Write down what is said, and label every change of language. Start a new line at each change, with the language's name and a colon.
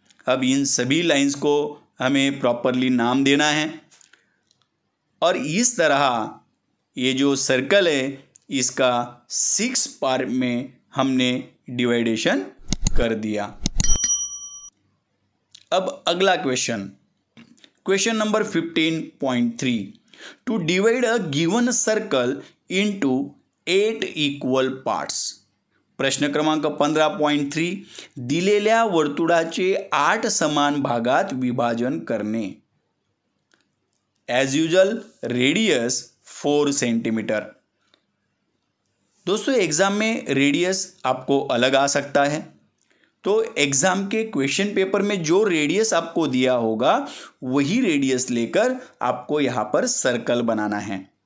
Hindi: अब इन सभी लाइंस को हमें प्रॉपरली नाम देना है और इस तरह ये जो सर्कल है इसका 6 पार्ट में हमने डिवाइडेशन कर दिया।
English: अब अगला question number 15.3 to divide a given circle into 8 equal parts.
Marathi: प्रश्न क्रमांक 15.3 दिलेल्या वर्तुळाचे 8 समान भागात विभाजन करणे।
English: As usual radius 4 centimetre.
Hindi: दोस्तों, एग्जाम में रेडियस आपको अलग आ सकता है, तो एग्जाम के क्वेश्चन पेपर में जो रेडियस आपको दिया होगा वही रेडियस लेकर आपको यहाँ पर सर्कल बनाना है।